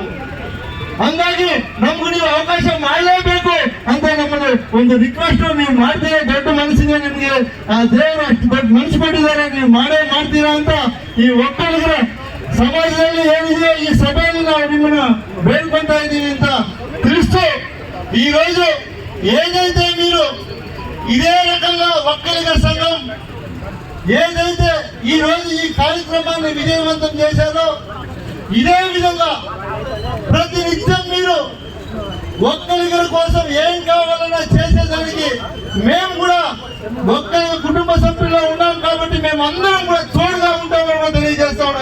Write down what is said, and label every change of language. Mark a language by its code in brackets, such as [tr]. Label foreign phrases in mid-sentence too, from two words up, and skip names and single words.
[kn] ಹಂಗಾಗಿ ನಮ್ಗೂ ನೀವು ಅವಕಾಶ ಮಾಡಲೇಬೇಕು ಅಂತ ನಮ್ಮನ್ನು ಒಂದು ರಿಕ್ವೆಸ್ಟ್. ನೀವು ಮಾಡ್ತೀರಾ, ದೊಡ್ಡ ಮನಸ್ಸಿಗೆ ನಿಮ್ಗೆ ದೇವರು ಅಷ್ಟು ದೊಡ್ಡ ಮನಸ್ಸು ಕೊಟ್ಟಿದ್ದಾರೆ, ನೀವು ಮಾಡೇ ಮಾಡ್ತೀರಾ ಅಂತ ಈ ಒಕ್ಕಲಿಗರ ಸಮಾಜದಲ್ಲಿ ಏನಿದೆ ಈ ಸಭೆಯಲ್ಲಿ ನಾವು ನಿಮ್ಮನ್ನ ಬೇಡ್ಕೊಂತ ಇದ್ದೀವಿ ಅಂತ ತಿಳಿಸ್ತು. [te] ఈ రోజు ఏదైతే మీరు ఇదే రకంగా ఒక్కలిగ సంఘం ఏదైతే ఈ రోజు ఈ కార్యక్రమాన్ని విజయవంతం చేశారో, ఇదే విధంగా ప్రతినిత్యం మీరు ఒక్కలిగల కోసం ఏం కావాలన్నా చేసేదానికి మేము కూడా ఒక్కలిగ కుటుంబ సభ్యుల్లో ఉన్నాం కాబట్టి మేము అందరం కూడా తోడుగా ఉంటామని తెలియజేస్తా ఉన్నాం.